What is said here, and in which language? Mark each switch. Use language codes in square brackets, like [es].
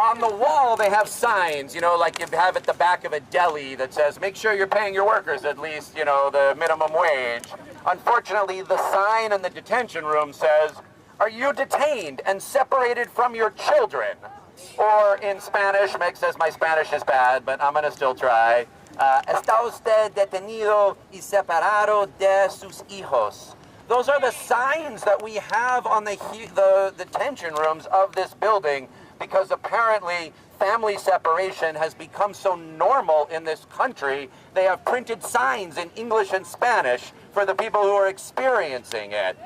[en] on the wall they have signs, you know, like you have at the back of a deli that says, make sure you're paying your workers at least, you know, the minimum wage. Unfortunately, the sign in the detention room says, are you detained and separated from your children? Or in Spanish, Meg says my Spanish is bad, but I'm gonna still try. [es] Está usted detenido y separado de sus hijos. [en] Those are the signs that we have on the detention rooms of this building, because apparently family separation has become so normal in this country. They have printed signs in English and Spanish for the people who are experiencing it.